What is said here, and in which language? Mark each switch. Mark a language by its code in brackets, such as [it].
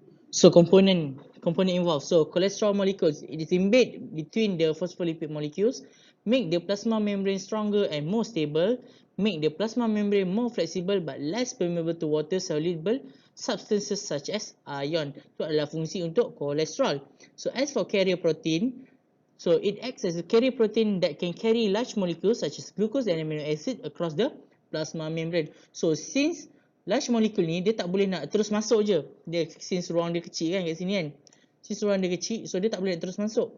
[en] So component involved. So cholesterol molecules, it is embedded between the phospholipid molecules, make the plasma membrane stronger and more stable, make the plasma membrane more flexible but less permeable to water soluble substances such as ion. [ms] Itu adalah fungsi untuk kolesterol. [en] So as for carrier protein, so it acts as a carrier protein that can carry large molecules such as glucose and amino acid across the plasma membrane. So since large molecule [ms] ni dia tak boleh nak terus masuk je. Dia since ruang dia kecil kan kat sini kan. Since ruang dia kecil, so dia tak boleh nak terus masuk.